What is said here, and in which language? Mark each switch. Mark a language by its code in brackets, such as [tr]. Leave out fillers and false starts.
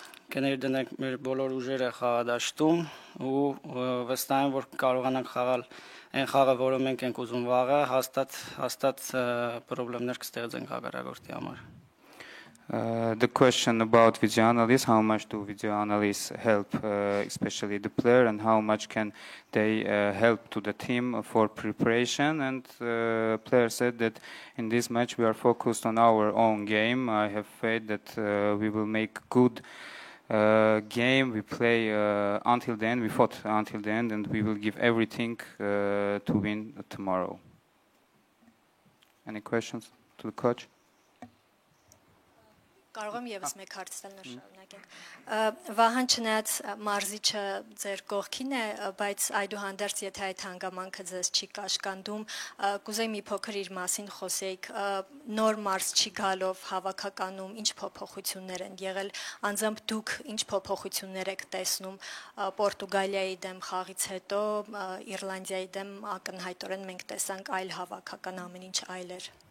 [hy] Կներդնենք մեր բոլոր ուժերը խաղադաշտում ու վստահ եմ, որ կարողանանք խաղալ այն խաղը, որը մենք ենք ուզում վաղը, հաստատ խնդիրներ կստեղծենք հակառակորդի համար։ [en] The question about video analysis, how much do video analysts help, especially the player, and how much can they help to the team for preparation? And player said that in this match we are focused on our own game. I have faith that we will make good game. We play until the end. We fought until the end, and we will give everything to win tomorrow. Any questions to the coach? [hy] Կարող եմ եւս մեկ հարց տալ շարունակենք։ Վահան չնայած մարզիչը ձեր կողքին է, բայց այդուհանդերձ եթե այդ հանգամանքը ձեզ չի կաշկանդում, կուզեի մի փոքր իր մասին խոսեիք, նոր մարզչի գալով հավաքականում ինչ փոփոխություններ են եղել, անձամբ դուք ինչ փոփոխություններ եք տեսնում Պորտուգալիայի դեմ խաղից հետո, Իռլանդիայի դեմ ակնհայտորեն մենք տեսանք այլ հավաքական ամեն ինչ այլ էր։